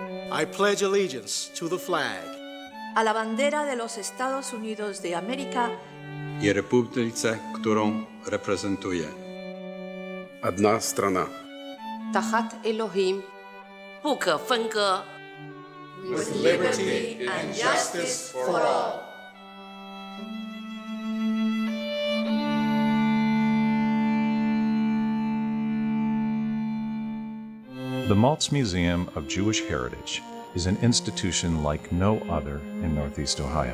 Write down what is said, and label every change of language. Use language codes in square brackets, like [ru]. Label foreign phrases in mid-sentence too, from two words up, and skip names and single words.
[en] I pledge allegiance to the flag [es] a la bandera de los Estados Unidos de América [pl] i republice, którą reprezentuję. [ru] Одна страна. [he] תחת אלוהים, [zh] 不可分割 [en] with liberty and justice for all. The Maltz Museum of Jewish Heritage is an institution like no other in Northeast Ohio.